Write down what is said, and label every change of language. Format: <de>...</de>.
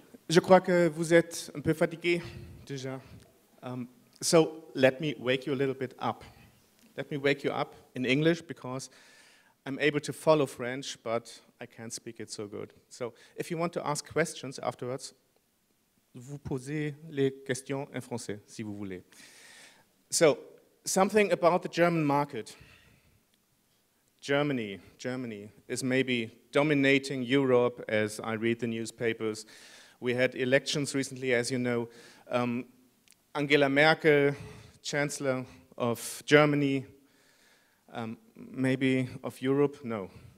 <fr>Je crois que vous êtes un peu fatigué déjà.</fr> <en>So let me wake you a little bit up. Let me wake you up in English because I'm able to follow French, but I can't speak it so good. So if you want to ask questions afterwards,</en> <fr>vous posez les questions en français, si vous voulez.</fr> <en>So, something about the German market. Germany is maybe dominating Europe as I read the newspapers. We had elections recently, as you know. Angela Merkel, Chancellor of Germany, maybe of Europe? No.</en>